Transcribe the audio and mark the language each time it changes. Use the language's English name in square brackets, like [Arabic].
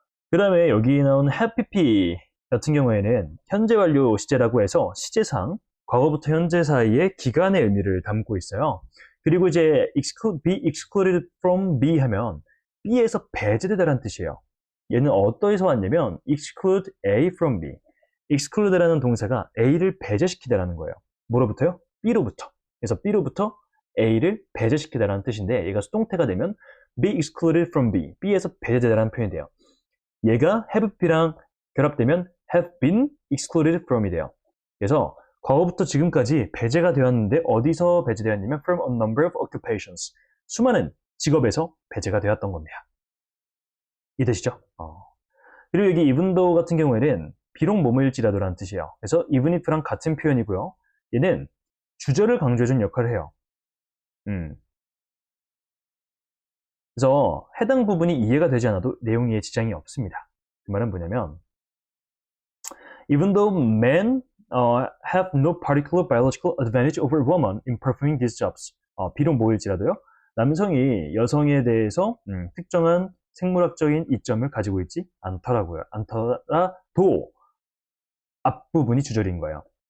[Korean] 그 다음에 여기 나온 happy 같은 경우에는 현재 완료 시제라고 해서 시제상 과거부터 현재 사이의 기간의 의미를 담고 있어요. 그리고 이제 [English] be excluded from B [Korean] 하면 B에서 배제되다라는 뜻이에요. 얘는 어디서 왔냐면 [English] exclude A from B. [Korean] exclude라는 동사가 A를 배제시키다라는 거예요. 뭐로부터요? B로부터. 그래서 B로부터 A를 배제시키다라는 뜻인데, 얘가 수동태가 되면 [English] be excluded from B. [Korean] B에서 배제되다라는 표현이 돼요. 얘가 [English] have be [Korean] 랑 결합되면 [English] have been excluded from [Korean] 이 돼요. 그래서 과거부터 지금까지 배제가 되었는데 어디서 배제되었냐면 [English] from a number of occupations. [Korean] 수많은 직업에서 배제가 되었던 겁니다. 이해되시죠? 그리고 여기 [English] even though [Korean] 같은 경우에는 비록 뭐뭐일지라도라는 뜻이에요. 그래서 [English] even if [Korean] 랑 같은 표현이고요. 얘는 주절을 강조해주는 역할을 해요. 그래서 해당 부분이 이해가 되지 않아도 내용 이해에 지장이 없습니다. [English] 그 말은 뭐냐면 Even though men have no particular biological advantage over women in performing these jobs. [Korean] 비록 모일지라도요. 남성이 여성에 대해서 특정한 생물학적인 이점을 가지고 있지 않더라고요. 않더라도 앞부분이 주절인 거예요.